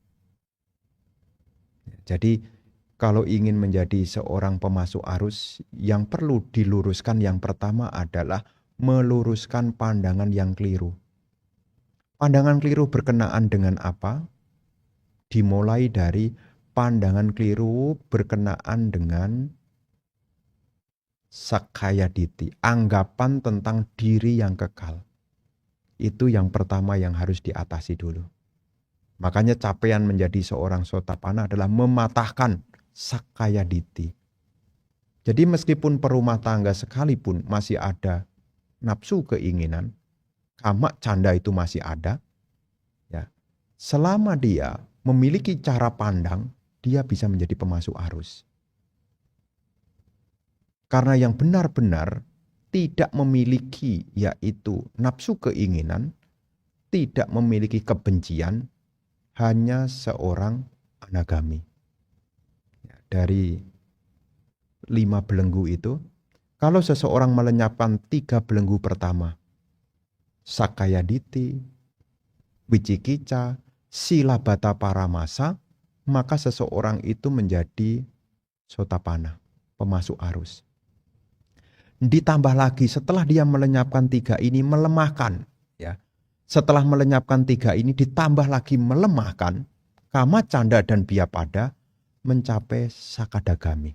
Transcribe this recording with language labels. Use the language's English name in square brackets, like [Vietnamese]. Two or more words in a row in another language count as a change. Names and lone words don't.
[Indonesian] Jadi kalau ingin menjadi seorang pemasuk arus, yang perlu diluruskan yang pertama adalah meluruskan pandangan yang keliru. Pandangan keliru berkenaan dengan apa? Dimulai dari pandangan keliru berkenaan dengan [Pali] sakkaya ditthi, [Indonesian] anggapan tentang diri yang kekal. Itu yang pertama yang harus diatasi dulu. Makanya capaian menjadi seorang sotapanna adalah mematahkan [Pali] sakkaya ditthi. [Indonesian] Jadi meskipun perumah tangga sekalipun masih ada nafsu keinginan, [Pali] kama canda [Indonesian] itu masih ada, ya. Selama dia memiliki cara pandang, dia bisa menjadi pemasuk arus. Karena yang benar-benar tidak memiliki yaitu nafsu keinginan, tidak memiliki kebencian, hanya seorang anagami. Dari 5 belenggu itu, kalau seseorang melenyapkan 3 belenggu pertama, [Pali] sakkaya ditthi, wicikicca, silabata paramasa, [Indonesian] maka seseorang itu menjadi sotapanna, pemasuk arus. Ditambah lagi setelah dia melenyapkan 3 ini melemahkan. Ya. Setelah melenyapkan 3 ini ditambah lagi melemahkan. [Pali] Kama, canda, [Indonesian] dan biapada mencapai sakadagami.